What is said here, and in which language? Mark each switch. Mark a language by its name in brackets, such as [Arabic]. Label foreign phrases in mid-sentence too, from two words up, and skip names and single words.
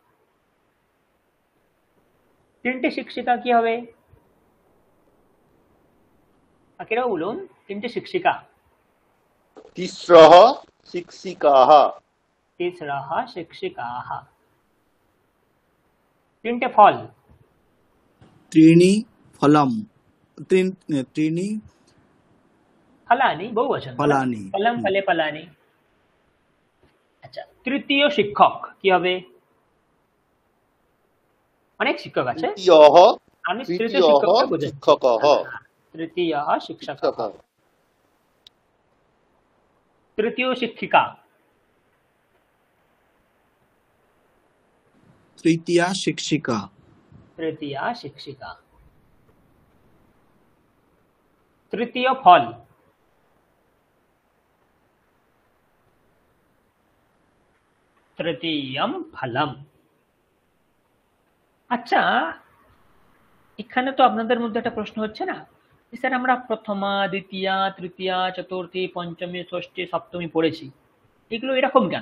[Bangla] তিনটি শিক্ষিকা কি হবে? বাকিরাও বলুন, তিনটি শিক্ষিকা। [Sanskrit] তিস্রः শিক্ষিকাः। তিসরः শিক্ষিকাः। [Bangla] তিনটে ফল। [Sanskrit] त्रीणि फलम त्रीणि ফলানি বহুবচন। ফলানি। ফলম ফলে ফলানি। [Bangla] আচ্ছা, তৃতীয় শিক্ষক কি হবে? অনেক শিক্ষক আছে, [Sanskrit] তৃতীয়ः [Bangla] আমি তৃতীয় [Sanskrit] তৃতীয়ः [Bangla] শিক্ষককে বোঝাচ্ছি। [Sanskrit] শিক্ষকः। [Bangla] তৃতীয় শিক্ষক। [Sanskrit] শিক্ষকः। [Bangla] তৃতীয় শিক্ষিকা। [Sanskrit] तृतीया शिक्षिका তৃতীয়া শিক্ষিকা। [Bangla] তৃতীয় ফল। [Sanskrit] তৃতীয়ম ফলম। [Bangla] আচ্ছা, এখানে তো আপনাদের মধ্যে একটা প্রশ্ন হচ্ছে না, স্যার আমরা প্রথমা, দ্বিতীয়া, তৃতীয়া, চতুর্থী, পঞ্চমী, ষষ্ঠী, সপ্তমী পড়েছি, এগুলো এরকম কেন?